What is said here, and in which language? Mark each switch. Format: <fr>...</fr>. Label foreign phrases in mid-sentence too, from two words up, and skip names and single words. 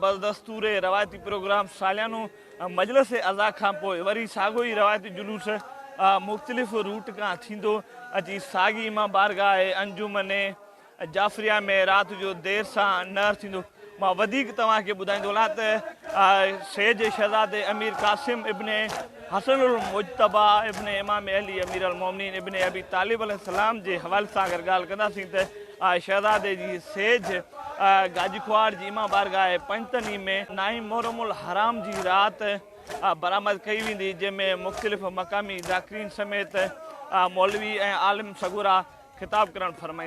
<sd>बदस्तूर रवायती प्रोग्राम सालियानो मजलिस अज़ा खां पोइ वरी साॻियो ई रवायती जुलूस मुख़्तलिफ़ रूट खां थींदो अची साॻी इमाम बारगाह अंजुमन जाफ़रिया में राति जो देर सां नर थींदो। मां वधीक तव्हांखे ॿुधाईंदो हलां त सेज शहज़ादे अमीर कासिम इब्न हसनुल मुजतबा इब्न इमाम अली अमीर अल मोमिनीन इब्न अबी तालिब अलैहिस्सलाम जे हवाले सां अगरि ॻाल्हि कंदासीं त शहज़ादे जी सेज गाजीकुआड़ जी इमाम बारगाह पंजतनी में 9 मुहर्रमुल हराम जी राति बरामद कई वेंदी, जंहिंमें मुख़्तलिफ़ मक़ामी ज़ाकिरीन समेत मौलवी ऐं आलिम सगुरा ख़िताब करणु फरमाईंदा।</sd>